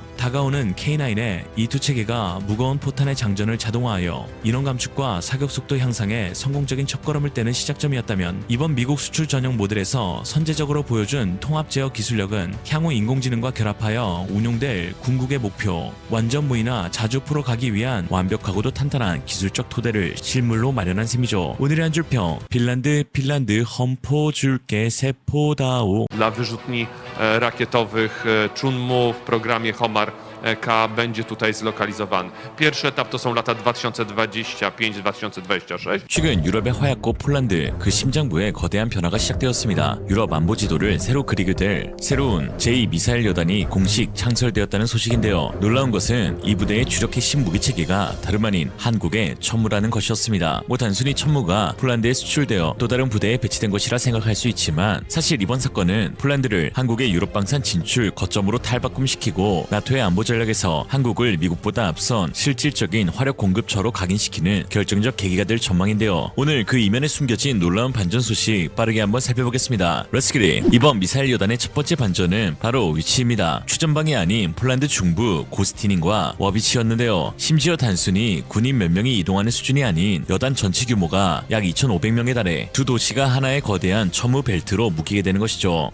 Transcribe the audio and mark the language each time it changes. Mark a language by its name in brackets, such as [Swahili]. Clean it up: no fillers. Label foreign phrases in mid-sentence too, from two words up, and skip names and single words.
[Korean] 다가오는 K9의 E2 체계가 무거운 포탄의 장전을 자동화하여 인원 감축과 사격 속도 향상에 성공적인 첫걸음을 떼는 시작점이었다면 이번 미국 수출 전용 모델에서 선제적으로 보여준 통합 제어 기술력은 향후 인공지능과 결합하여 운용될 궁극의 목표 완전 무인화 자주포로 가기 위한 완벽하고도 탄탄한 기술적 토대를 실물로 마련한 셈이죠. 오늘의 한 줄 평. 핀란드 험포 줄게 세포다오. [Polish] Dla wyrzutni rakietowych Chunmoo w programie Homar K będzie tutaj zlokalizowany. Pierwszy etap to są lata 2025-2026. [Korean] 최근 유럽의 화약고 폴란드 그 심장부에 거대한 변화가 시작되었습니다. 유럽 안보 지도를 새로 그리게 될 새로운 제2미사일 여단이 공식 창설되었다는 소식인데요. 놀라운 것은 이 부대의 주력 핵심 무기 체계가 다름 아닌 한국의 천무라는 것이었습니다. 단순히 천무가 폴란드에 수출되어 또 다른 부대에 배치된 것이라 생각할 수 있지만 사실 이번 사건은 폴란드를 한국의 유럽 방산 진출 거점으로 탈바꿈시키고 나토의 안보 전략에서 한국을 미국보다 앞선 실질적인 화력 공급처로 각인시키는 결정적 계기가 될 전망인데요. 오늘 그 이면에 숨겨진 놀라운 반전 소식 빠르게 한번 살펴보겠습니다. [English] Let's get it. [Korean] 이번 미사일 여단의 첫 번째 반전은 바로 위치입니다. 추전방이 아닌 폴란드 중부 고스티닌과 워비치였는데요. 심지어 단순히 군인 몇 명이 이동하는 수준이 아닌 여단 전체 규모가 약 2,500명에 달해 두 도시가 하나의 거대한 첨무 벨트로 묶이게 되는 것이죠.